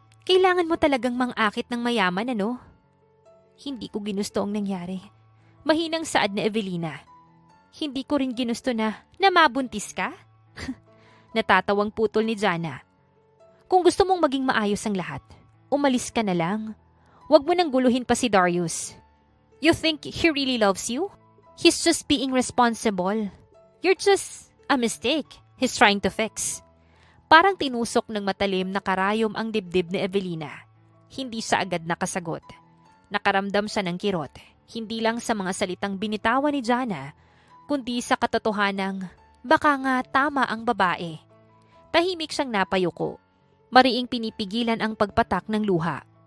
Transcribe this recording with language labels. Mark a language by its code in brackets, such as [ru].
[tl] Kailangan mo talagang mang-akit ng mayaman, ano? Hindi ko ginusto ang nangyari. Mahinang saad na Evelina. Hindi ko rin ginusto na mabuntis ka? Natatawang putol ni Jana. Kung gusto mong maging maayos ang lahat, umalis ka na lang. Huwag mo nang guluhin pa si Darius. [en] You think he really loves you? He's just being responsible. You're just a mistake he's trying to fix. [tl] Parang tinusok ng matalim na karayom ang dibdib ni Evelina. Hindi siya agad nakasagot. Nakaramdam siya ng kirot, hindi lang sa mga salitang binitawan ni Jana, kundi sa katotohanang baka nga tama ang babae. Tahimik siyang napayuko. Mariing pinipigilan ang pagpatak ng luha.